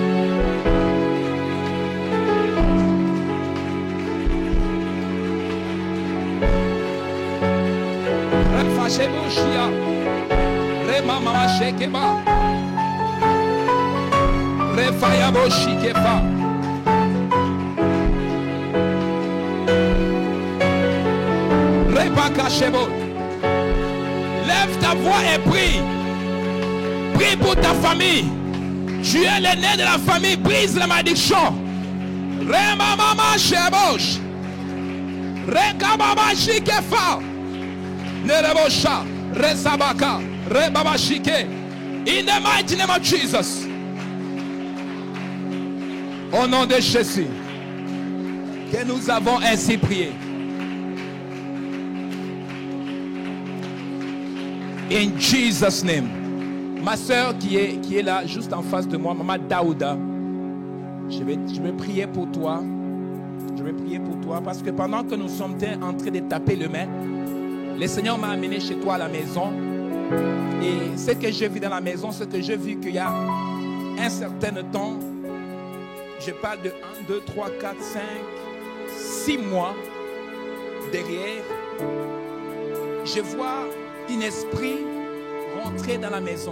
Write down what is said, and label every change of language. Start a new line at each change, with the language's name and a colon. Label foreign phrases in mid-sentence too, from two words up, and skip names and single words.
French: refa sheboshia rema mama sheke ba refaya boshike fa. Rebaka shebo. Lève ta voix et prie. Prie pour ta famille. Tu es l'aîné de la famille. Brise la malédiction. Rema mama shebosh. Reka baba shike fa. Nerebosha. Resabaka. Rebaba shike.
English: In the mighty name of Jesus.
French: Au nom de Jésus, que nous avons ainsi prié.
English: In Jesus' name.
French: Ma soeur qui est là, juste en face de moi, Maman Daouda, je vais prier pour toi. Je vais prier pour toi parce que pendant que nous sommes en train de taper le main, le Seigneur m'a amené chez toi à la maison. Et ce que j'ai vu dans la maison, c'est que j'ai vu qu'il y a un certain temps, je parle de 1, 2, 3, 4, 5, 6 mois derrière, je vois un esprit rentrer dans la maison.